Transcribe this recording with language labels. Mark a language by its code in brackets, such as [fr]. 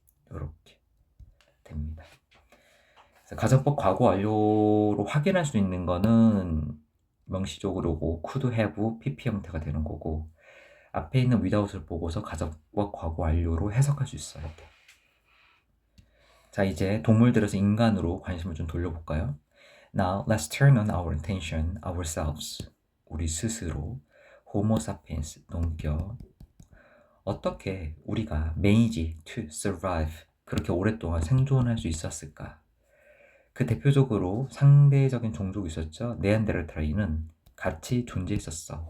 [ko] 이렇게 됩니다. 그래서 가정법 과거 완료로 확인할 수 있는 거는 명시적으로고 could have, pp 형태가 되는 거고 앞에 있는 without을 보고서 가정법 과거 완료로 해석할 수 있어야 돼. 자, 이제 동물들에서 인간으로 관심을 좀 돌려볼까요? [en] Now let's turn on our attention ourselves. [ko] 우리 스스로 Homo sapiens 넘겨 어떻게 우리가 [en] manage to survive [ko] 그렇게 오랫동안 생존할 수 있었을까? 그 대표적으로 상대적인 종족이 있었죠. 네안데르탈인은 같이 존재했었어.